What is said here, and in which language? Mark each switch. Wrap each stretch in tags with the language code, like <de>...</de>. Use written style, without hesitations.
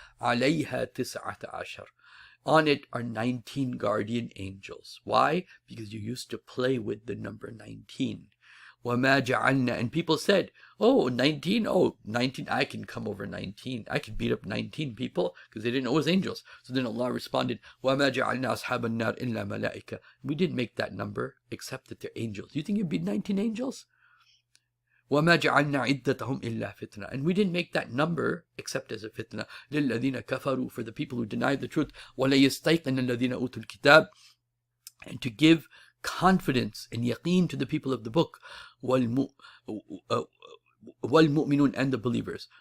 <ar>عليها</ar> <en>19. On it are 19 guardian angels. Why? Because you used to play with the number 19.</en> <ar>وَمَا جَعَلْنَا.</ar> <en>And people said, 19, 19, I can come over 19. I can beat up 19 people, because they didn't know it was angels. So then Allah responded,</en> <ar>وَمَا جَعَلْنَا أَصْحَابَ النَّارِ إِلَّا مَلَائِكَةً.</ar> <en>We didn't make that number, except that they're angels. You think you'd beat 19 angels?</en> <ar>وَمَا جَعَلْنَا عِدَّتَهُمْ إِلَّا فِتْنَةً.</ar> <en>And we didn't make that number, except as a fitna.</en> <ar>لِلَّذِينَ كَفَرُوا,</ar> <en>for the people who denied the truth.</en> <ar>وَلَيَسْتَيْقِنَ الَّذِينَ أُوتُوا الْكِتَابَ.</ar> <en>And to give confidence and yaqeen to the people of the book, وَالْمُؤْمِنُونَ, and the believers.</en>